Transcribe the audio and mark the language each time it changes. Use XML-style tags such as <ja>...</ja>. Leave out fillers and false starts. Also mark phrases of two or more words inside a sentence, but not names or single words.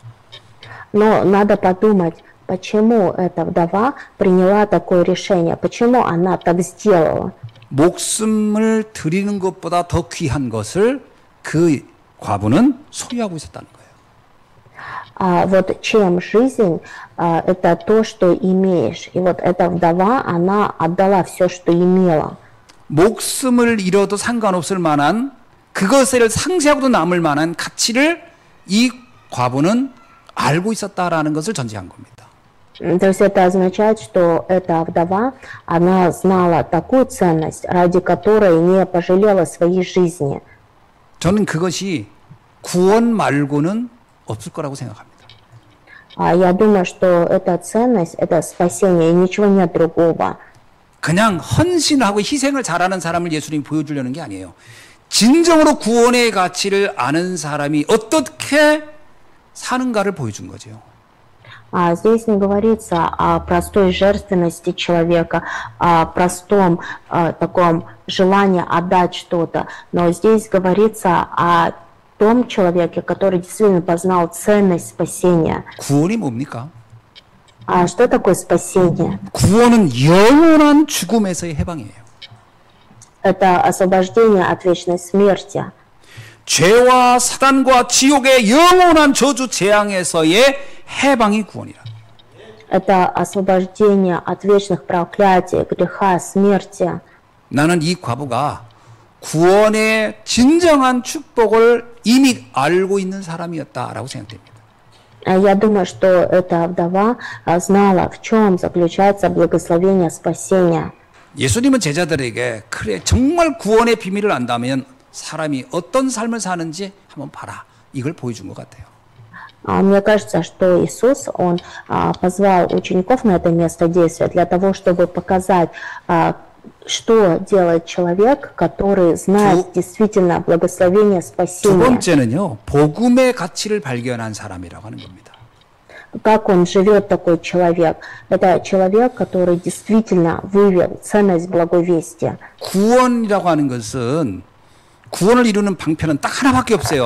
<ru>Но надо подумать, почему эта вдова приняла такое решение, почему она так сделала.</ru> <ko>목숨을 드리는 것보다 더 귀한 것을 그 과부는 소유하고 있었다는 거예요.</ko> <ru>Вот чем жизнь, это то, что имеешь. И вот эта вдова, она отдала все, что имела.</ru> <ko>목숨을 잃어도 상관없을 만한 그것을 상쇄하고도 남을 만한 가치를 이 과부는 알고 있었다라는 것을 전제한 겁니다.</ko> <ru>То есть это означает, что эта вдова, она знала такую ценность, ради которой не пожалела своей жизни.</ru> <ko>저는 그것이 구원 말고는 없을 거라고 생각합니다.</ko> <ru>Я думаю, что эта ценность, это спасение, и ничего нет другого.</ru> <ko>그냥 헌신하고 희생을 잘하는 사람을 예수님이 보여주려는 게 아니에요. 진정으로 구원의 가치를 아는 사람이 어떻게 사는가를 보여준 거죠.</ko> <ru>Здесь не говорится о простой жертвенности человека, о простом таком желании отдать что-то, но здесь говорится о том человеке, который действительно познал ценность спасения.</ru> <ko>구원이 뭡니까?</ko> <ru>Что такое спасение?</ru> <ko>구원은 영원한 죽음에서의 해방이에요.</ko> <ru>Это освобождение от вечной смерти.</ru> <ko>죄와 사단과 지옥의 영원한 저주 재앙에서의 해방이 구원이라.</ko> <ru>Это освобождение от вечных проклятий, греха, смерти.</ru> <ko>나는 이 과부가 구원의 진정한 축복을 이미 알고 있는 사람이었다라고 생각됩니다.</ko> <ru>Я думаю, что эта вдова знала, в чем заключается благословение спасения.</ru> <ko>예수님은 제자들에게 그래 정말 구원의 비밀을 안다면 사람이 어떤 삶을 사는지 한번 봐라. 이걸 보여준 것 같아요.</ko> <ru>Мне кажется, что Иисус, Он позвал учеников на это место действия для того, чтобы показать, что делает человек, который знает действительно благословение</ru> <ko>두</ko> <ru>спасения.</ru> <ko>번째는요, 복음의 가치를 발견한 사람이라고 하는 겁니다.</ko> <ru>Как он живет, такой человек? Это человек, который действительно вывел ценность благой вести.</ru> <ko>구원이라고 하는 것은 구원을 이루는 방편은 딱 하나밖에 없어요.</ko>